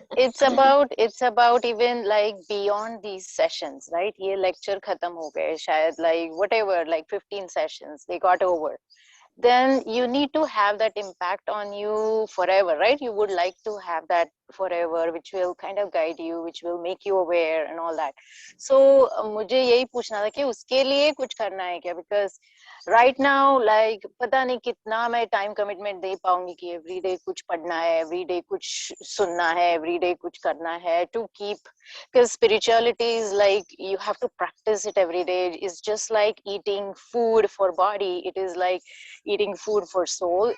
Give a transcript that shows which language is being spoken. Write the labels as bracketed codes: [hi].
[en] it's about even like beyond these sessions, right? [hi] ये lecture खत्म हो गए शायद, [en] like whatever, like 15 sessions they got over, then you need to have that impact on you forever, right? You would like to have that forever, which will kind of guide you, which will make you aware and all that. [hi] So मुझे यही पूछना था कि उसके लिए कुछ करना है क्या? [en] Because right now, like [hi] पता नहीं कितना मैं [en] time commitment [hi] दे पाऊंगी कि [en] everyday [hi] कुछ पढ़ना है, [en] everyday [hi] कुछ सुनना है, [en] everyday [hi] कुछ करना है [en] to keep, because spirituality is like you have to practice it every day. It's just like eating food for body. It is like eating food for soul.